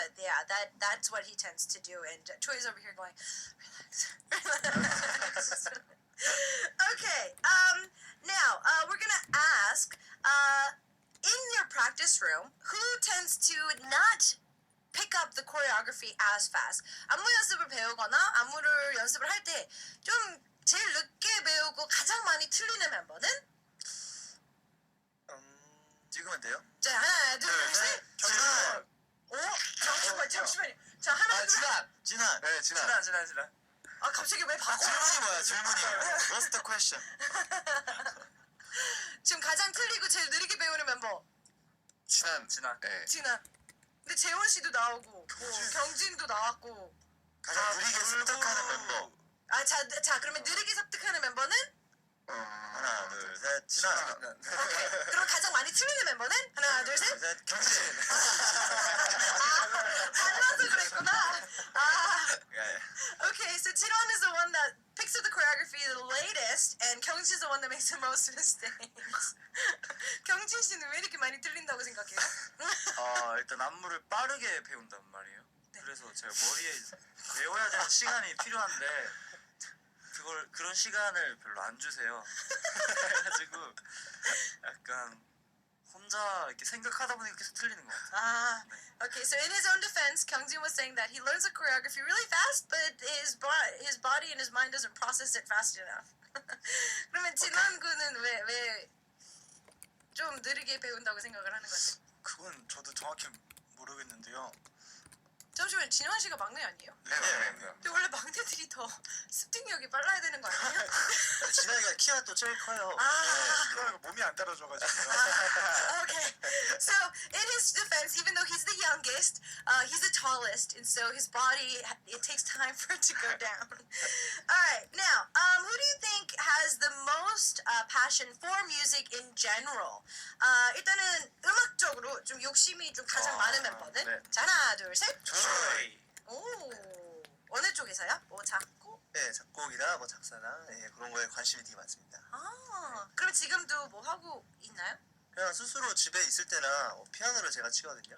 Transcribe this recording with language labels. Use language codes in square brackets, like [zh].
[en] But yeah, that's what he tends to do. And Choi's over here going, relax. Okay, now we're gonna ask. In your practice room, who tends to not pick up the choreography as fast? [ko] 안무 연습을 배우거나 안무를 연습을 할 때 좀 제일 늦게 배우고 가장 많이 틀리는 멤버는? 찍으면 돼요? 자, 하나, 둘, 셋. 진한. 오, 잠시만요. 자, 하나, 둘, 셋. 진한. 네, 진아. 지난. 아, 갑자기 왜 바꿔? 질문이 뭐야? 질문이. [en] What's the question? [ko] 지금 가장 틀리고 제일 느리게 배우는 멤버. 진한. 네. 진아. 근데 재원 씨도 나오고, 뭐, 경진도 나왔고. 가장 느리게 습득하는 멤버. 아, 자, 그러면 느리게 습득하는 멤버는? 하나, 둘, 셋. 진한. 오케이. 그럼 가장 많이 틀리는 멤버는? 하나, 둘, 셋. 셋. 경진. 달라서 그랬구나. 아. 예. [en] Okay, so Jiron is the one that picks up the choreography the latest, and Kyungjin's the one that makes the most mistakes. [ko] 경진 씨는 왜 이렇게 많이 틀린다고 생각해요? 일단 안무를 빠르게 배운단 말이에요. 그래서 제가 머리에 외워야 되는 시간이 필요한데 그런 시간을 별로 안 주세요. 그래가지고 약간 혼자 이렇게 생각하다 보니까 계속 틀리는 것 같아요. [en] Ah, okay. So in his own defense, Kyungjin was saying that he learns the choreography really fast, but his body and his mind doesn't process it fast enough. [ko] 그러면 진원 군은 왜 좀 느리게 배운다고 생각을 하는 거죠? 그건 저도 정확히 모르겠는데요. 잠시만, 진원 씨가 막내 아니에요? 네. 근데 원래 막내들이 더 습득력이 빨라야 되는 거 아니에요? 진아이가 키가 또 제일 커요. 그러니까 몸이 안 따라줘가지고. [en] Okay. So in his defense, even though he's the youngest, he's the tallest, and so his body, it takes time for it to go down. All right. Now, who do you think has the most passion for music in general? [ko] 일단은 음악적으로 좀 욕심이 좀 가장 많은 멤버는? 네. 자, 하나, 둘, 셋. 저희. 오. 어느 쪽에서요? 뭐 작곡? 네, 작곡이나 뭐 작사나 그런 거에 관심이 되게 많습니다. 아. 그럼 지금도 뭐 하고 있나요? 그냥 스스로 집에 있을 때나 피아노를 제가 치거든요.